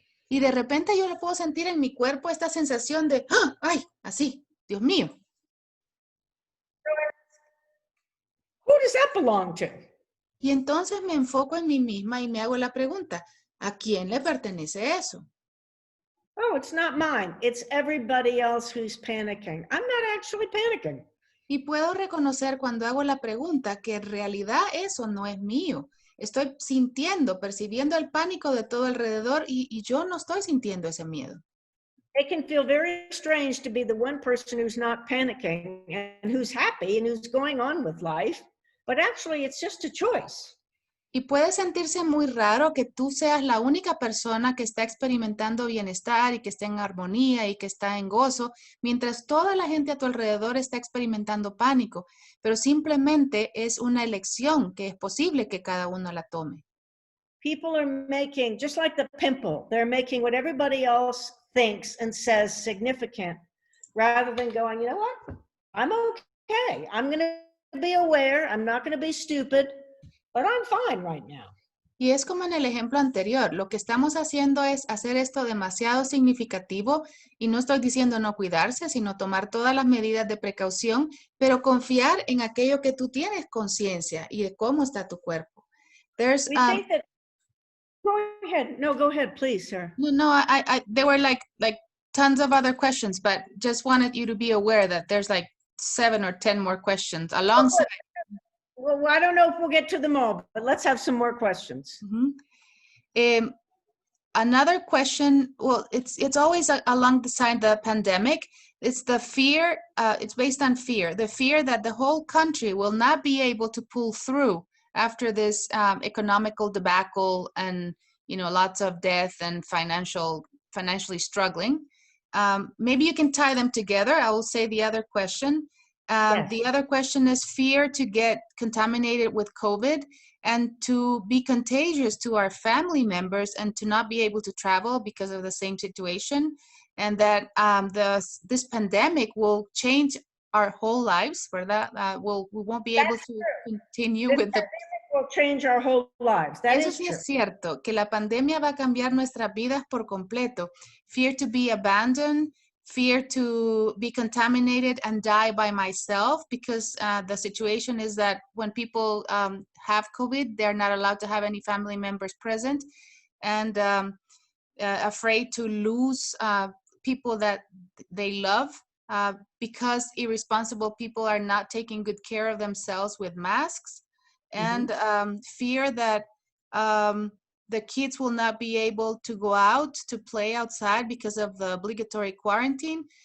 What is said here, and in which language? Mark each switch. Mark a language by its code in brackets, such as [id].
[es] Y de repente yo lo puedo sentir en mi cuerpo esta sensación de, ¡ah! ¡Ay! Así, Dios mío. [en] Who does that belong to? [es] Y entonces me enfoco en mí misma y me hago la pregunta, ¿a quién le pertenece eso? [en] Oh, it's not mine. It's everybody else who's panicking. I'm not actually panicking. [es] Y puedo reconocer cuando hago la pregunta que en realidad eso no es mío. Estoy sintiendo, percibiendo el pánico de todo alrededor y yo no estoy sintiendo ese miedo. [en] It can feel very strange to be the one person who's not panicking and who's happy and who's going on with life, but actually it's just a choice. [es] Y puede sentirse muy raro que tú seas la única persona que está experimentando bienestar y que está en armonía y que está en gozo, mientras toda la gente a tu alrededor está experimentando pánico, pero simplemente es una elección que es posible que cada uno la tome. [en] People are making, just like the pimple, they're making what everybody else thinks and says significant rather than going, you know what? I'm okay. I'm going to be aware. I'm not going to be stupid, but I'm fine right now. [es] Y es como en el ejemplo anterior, lo que estamos haciendo es hacer esto demasiado significativo y no estoy diciendo no cuidarse, sino tomar todas las medidas de precaución, pero confiar en aquello que tú tienes conciencia y de cómo está tu cuerpo. [en] There's, We think that, go ahead. No, go ahead, please, sir. there were like tons of other questions, but just wanted you to be aware that there's like 7 or 10 more questions alongside. Well, I don't know if we'll get to them all, but let's have some more questions. Another question, well, it's always along the side of the pandemic. It's the fear, it's based on fear. The fear that the whole country will not be able to pull through after this economical debacle and, you know, lots of death and financially struggling. Maybe you can tie them together. I will say the other question. Yes. The other question is fear to get contaminated with COVID and to be contagious to our family members and to not be able to travel because of the same situation. And that this pandemic will change our whole lives, [es] ¿verdad? [en] We won't be able to continue with the... Will change our whole lives. That [es] Eso [en] is [es] sí [en] true. [es] es cierto, que la pandemia va a cambiar nuestras vidas por completo. [en] Fear to be abandoned, fear to be contaminated and die by myself, because the situation is that when people have COVID, they're not allowed to have any family members present, and afraid to lose people that they love because irresponsible people are not taking good care of themselves with masks, and fear that the kids will not be able to go out to play outside because of the obligatory quarantine.